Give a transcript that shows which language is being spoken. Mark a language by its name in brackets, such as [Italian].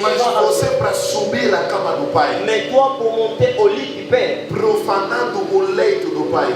[Portuguese] Mas você para subir na cama do pai, [French] Mais toi, pour monter au lit du père, [Portuguese] profanando o leito do pai.